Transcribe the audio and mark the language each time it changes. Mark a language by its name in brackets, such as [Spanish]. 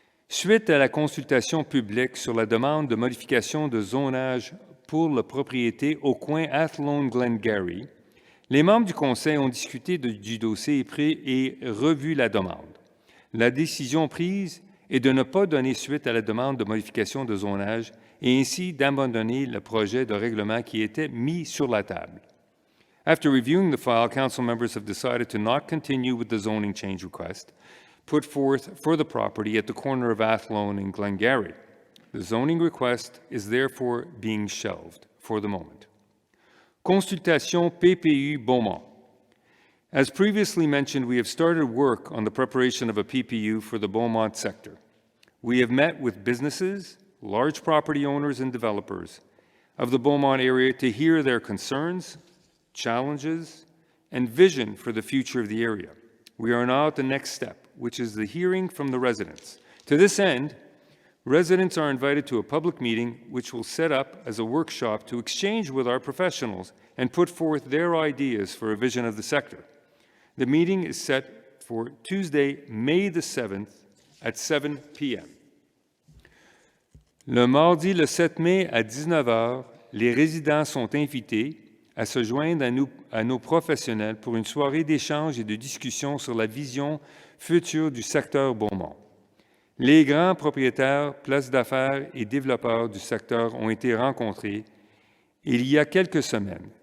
[French] Suite à la consultation publique sur la demande de modification de zonage pour la propriété au coin Athlone-Glengarry, les membres du Conseil ont discuté du dossier et revu la demande. La décision prise est de ne pas donner suite à la demande de modification de zonage et ainsi d'abandonner le projet de règlement qui était mis sur la table. [English] After reviewing the file, council members have decided to not continue with the zoning change request put forth for the property at the corner of Athlone and Glengarry. The zoning request is therefore being shelved for the moment. Consultation PPU Beaumont. As previously mentioned, we have started work on the preparation of a PPU for the Beaumont sector. We have met with businesses, large property owners, and developers of the Beaumont area to hear their concerns, challenges, and vision for the future of the area. We are now at the next step, which is the hearing from the residents. To this end, residents are invited to a public meeting which will set up as a workshop to exchange with our professionals and put forth their ideas for a vision of the sector. The meeting is set for Tuesday, May the 7th at 7 p.m. [French] Le mardi, le 7 mai, à 19 h, les résidents sont invités à se joindre à nos professionnels pour une soirée d'échange et de discussion sur la vision future du secteur Beaumont. Les grands propriétaires, places d'affaires et développeurs du secteur ont été rencontrés il y a quelques semaines.